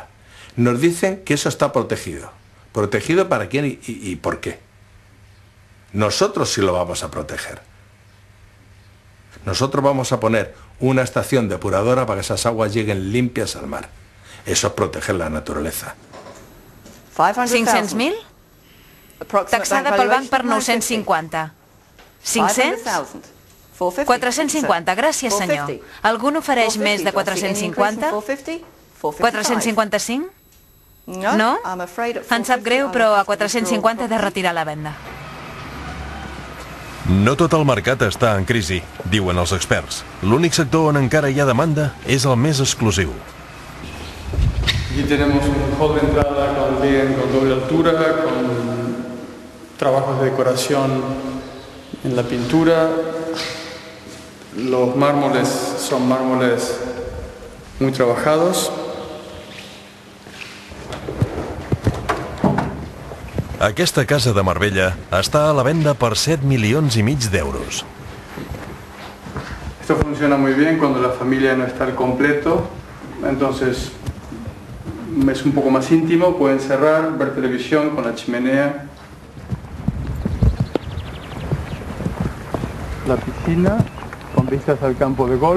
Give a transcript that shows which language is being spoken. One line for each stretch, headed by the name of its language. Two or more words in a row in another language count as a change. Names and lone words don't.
Spanish: Nos dicen que eso está protegido. ¿Protegido para quién y por qué? Nosotros sí lo vamos a proteger. Nosotros vamos a poner una estación depuradora para que esas aguas lleguen limpias al mar. Eso es proteger la naturaleza.
Catalan: 500.000? Taxada pel banc per 950. 500? 450, gràcies senyor. Algú n'ofereix més de 450? 455? No? Em sap greu, però a 450 he de retirar la venda. No tot el mercat està en crisi, diuen els experts. L'únic sector on encara hi ha demanda és el més exclusiu.
Spanish: Aquí tenemos un hall de entrada con doble altura, con trabajos de decoración en la pintura. Los mármoles son mármoles muy trabajados.
Catalan: Aquesta casa de Marbella està a la venda per 7,5 milions d'euros.
Spanish: Esto funciona muy bien cuando la familia no está al completo, entonces es un poco más íntimo, pueden cerrar, ver televisión con la chimenea. La piscina con vistas al campo de golf.